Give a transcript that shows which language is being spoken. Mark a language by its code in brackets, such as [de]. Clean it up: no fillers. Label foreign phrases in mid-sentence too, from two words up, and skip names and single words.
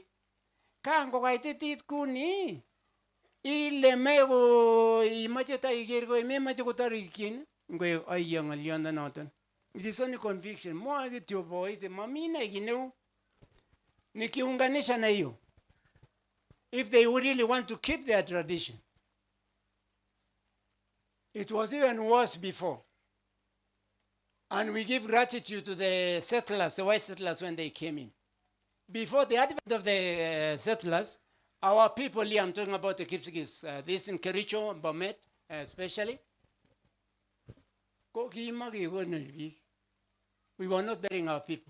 [kln] Kan kokaititit kuni ileme ko imache ta iker ko memoche kotorikyin ngwe ayyo ng'olyondonoton. [en] It is only conviction. [kln] Mwoe kityo boise mamine kiy neu [sw] nikiunganisha na hiyo. [en] If they would really want to keep their tradition. It was even worse before. And we give gratitude to the settlers, the white settlers, when they came in. Before the advent of the settlers, our people here, I'm talking about the Kipsigis, this in Kericho, Bomet, especially, we were not burying our people.